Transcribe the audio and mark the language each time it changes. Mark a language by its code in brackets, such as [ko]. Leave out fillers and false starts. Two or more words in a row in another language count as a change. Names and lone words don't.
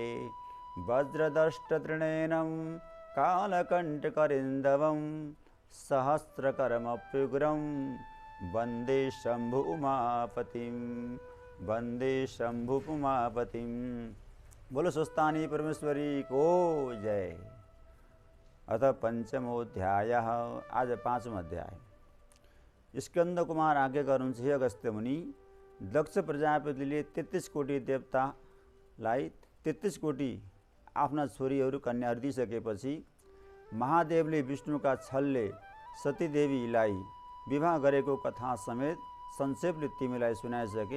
[sa] वज्रदष्टतृणेनं कालकण्ठकरिन्दवं सहस्रकर्मप्युग्रं वन्दे शम्भु उमापतिं वन्दे शम्भु उमापतिं। [ne] बोलो स्वस्थानी परमेश्वरी को जय। [sa] अथ पंचमोऽध्यायः। [ne] आज पाँचौं अध्याय। स्कंद कुमार आज्ञा गर्नुहुन्छ हे अगस्त्य मुनि। दक्ष प्रजापतिले 33 कोटी देवतालाई 33 कोटी आफ्ना छोरीहरू कन्याहरू दिइसकेपछि महादेवले विष्णुका छलले सतीदेवीलाई विवाह गरेको कथा समेत संक्षेपले तिमीलाई सुनाइसके।